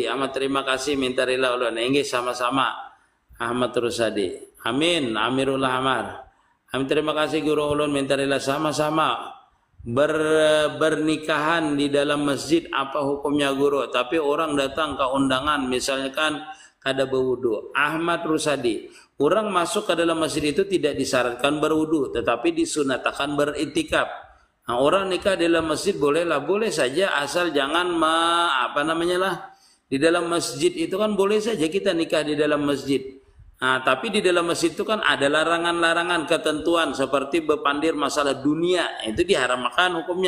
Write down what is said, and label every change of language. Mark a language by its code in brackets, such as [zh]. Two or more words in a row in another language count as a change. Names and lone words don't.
[bjn] Amat terima kasih, minta rela ulun. Ini sama-sama Ahmad Rusadi. Amin. Amirullah Amar. Amin, terima kasih guru ulun, minta rela sama-sama. [id] Bernikahan di dalam masjid apa hukumnya guru? [bjn] Tapi orang datang ke undangan misalnya kan kada berwudu. Ahmad Rusadi, [id] orang masuk ke dalam masjid itu tidak disyaratkan berwudu, tetapi disunatkan beritikaf. Nah, orang nikah di dalam masjid bolehlah, boleh saja asal jangan di dalam masjid itu kan boleh saja kita nikah di dalam masjid. Nah, tapi di dalam masjid itu kan ada larangan-larangan ketentuan seperti berpandir masalah dunia, itu diharamkan hukumnya.